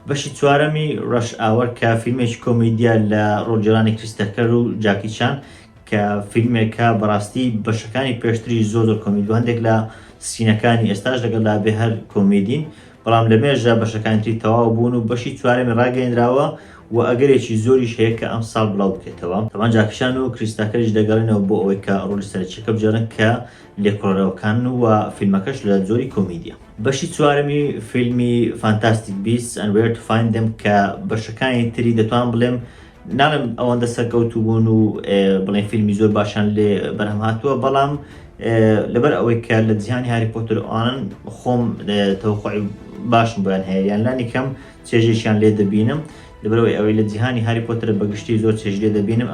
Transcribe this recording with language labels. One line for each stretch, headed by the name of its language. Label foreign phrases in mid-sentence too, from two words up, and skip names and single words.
Central Kurdish: بەشی چوارەمی ڕەش ئاوەر کە فیلمێکی کۆمێدیە لە ڕۆڵجێڕانی کریستەکەر و جاکی چان کە فیلمێکە بەڕاستی بەشەکانی پێشتری زۆر کۆمیدی، هەندێک لە سینەکانی ئێستاش لەگەڵ لا بێ هەر کۆمێدین، بەڵام لە مێژە بەشەکانی تری تەواو بوون و بەشی چوارەمی ڕاگەیەنراوە و ئەگەرێکی زۆریش هەیە کە ئەم ساڵ بڵاو بکرێتەوە. تەمان جاکیشان و کریستاکەریش دەگەڕێنەوە بۆ ئەوەی کە ڕۆڵی سەرچیەکە بجێڕن کە لێکۆڵەرەوەکان و فیلمەکەش لە زۆری کۆمیدیە. بەشی چوارەمی فیلمی فانتاستیک بیست and where to find them کە بەشەکانی تری دەتوان بڵێم ناڵم ئەوەندە سەرکەوتوو بوون و بڵێن فیلمی زۆر باشان لێ بەرهەم هاتووە، بەڵام لەبەر ئەوەی کە لە جیهانی هاری پۆتر ئەوانن خۆم تەوەقعی باشم بۆیان هەیە، یان لانی کەم چێژێکیان لێ دەبینم لەبەرەوەی ئەوەی لە جیهانی هاری پۆتر بەگشتی زۆر چێژ لێ دەبینم.